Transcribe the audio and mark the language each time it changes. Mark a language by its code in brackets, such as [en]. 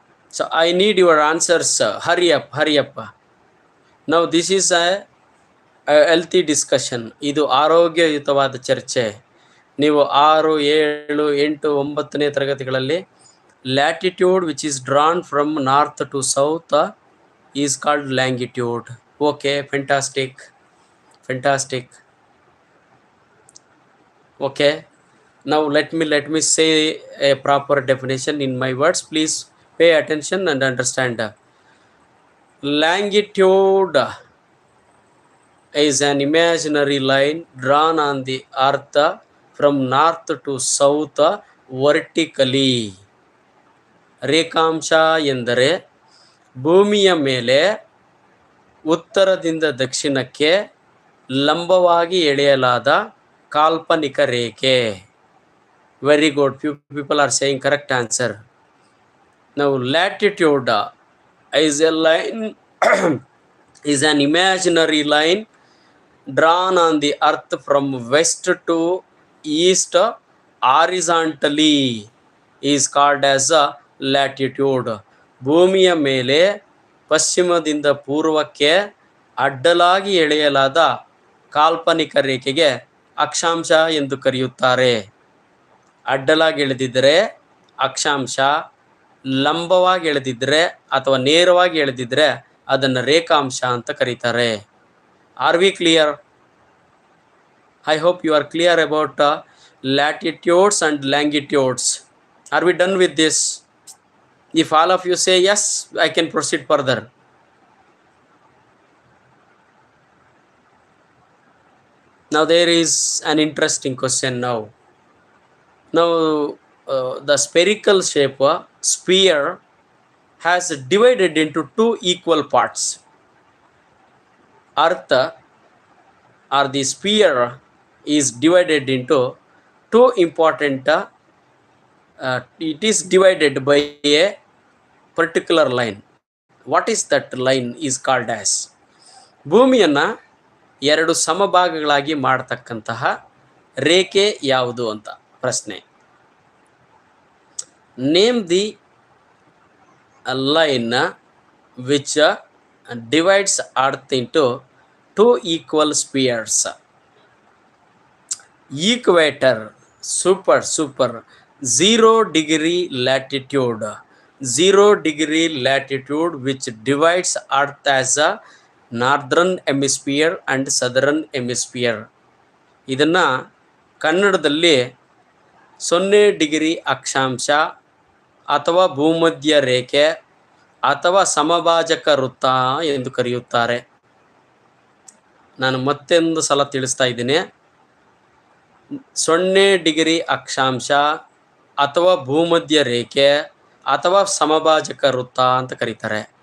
[en] So I need your answers. Hurry up, hurry up. Now this is a healthy discussion. [kn] ಇದು ಆರೋಗ್ಯಯುತವಾದ ಚರ್ಚೆ. ನೀವು 6, 7, 8, 9ನೇ ತರಗತಿಗಳಲ್ಲಿ [en] Latitude which is drawn from north to south is called longitude. Okay, fantastic fantastic. Okay, now let me say a proper definition in my words. Please pay attention and understand. Longitude is an imaginary line drawn on the earth from north to south vertically. [kn] ರೇಖಾಂಶ ಎಂದರೆ ಭೂಮಿಯ ಮೇಲೆ ಉತ್ತರದಿಂದ ದಕ್ಷಿಣಕ್ಕೆ ಲಂಬವಾಗಿ ಎಳೆಯಲಾದ ಕಾಲ್ಪನಿಕ ರೇಖೆ. [en] Very good, few people are saying correct answer. Now latitude is a line is an imaginary line drawn on the earth from west to east horizontally is called as a latitude. [kn] ಭೂಮಿಯ ಮೇಲೆ ಪಶ್ಚಿಮದಿಂದ ಪೂರ್ವಕ್ಕೆ ಅಡ್ಡಲಾಗಿ ಎಳೆಯಲಾದ ಕಾಲ್ಪನಿಕ ರೇಖೆಗೆ ಅಕ್ಷಾಂಶ ಎಂದು ಕರೆಯುತ್ತಾರೆ. ಅಡ್ಡಲಾಗಿ ಎಳೆದಿದ್ದರೆ ಅಕ್ಷಾಂಶ, ಲಂಬವಾಗಿ ಎಳೆದಿದ್ದರೆ ಅಥವಾ ನೇರವಾಗಿ ಎಳೆದಿದ್ದರೆ ಅದನ್ನು ರೇಖಾಂಶ ಅಂತ ಕರೀತಾರೆ. [en] Are we clear? I hope you are clear about latitudes and longitudes. Are we done with this? If all of you say yes, I can proceed further. Now there is an interesting question now. Now the spherical shape sphere has divided into 2 equal parts. Earth or the sphere is divided into 2 important it is divided by a particular line. What is that line is called as? [kn] ಭೂಮಿಯನ್ನು ಎರಡು ಸಮಭಾಗಗಳಾಗಿ ಮಾಡತಕ್ಕಂತಹ ರೇಖೆ ಯಾವುದು ಅಂತ ಪ್ರಶ್ನೆ. [en] Name the line which divides earth into two equal spheres. Equator, super 0 degree latitude, 0 degree latitude which divides earth as a northern hemisphere and southern hemisphere. [kn] ಇದನ್ನ ಕನ್ನಡದಲ್ಲಿ 0 degree ಅಕ್ಷಾಂಶ ಅಥವಾ ಭೂಮಧ್ಯ ರೇಖೆ ಅಥವಾ ಸಮಭಾಜಕ ವೃತ್ತ ಎಂದು ಕರೆಯುತ್ತಾರೆ. ನಾನು ಮತ್ತೊಂದು ಸಲ ತಿಳಿಸ್ತಾ ಇದ್ದೀನಿ. 0 ಡಿಗ್ರಿ ಅಕ್ಷಾಂಶ ಅಥವಾ ಭೂಮಧ್ಯ ರೇಖೆ ಅಥವಾ ಸಮಭಾಜಕ ವೃತ್ತ ಅಂತ ಕರೀತಾರೆ.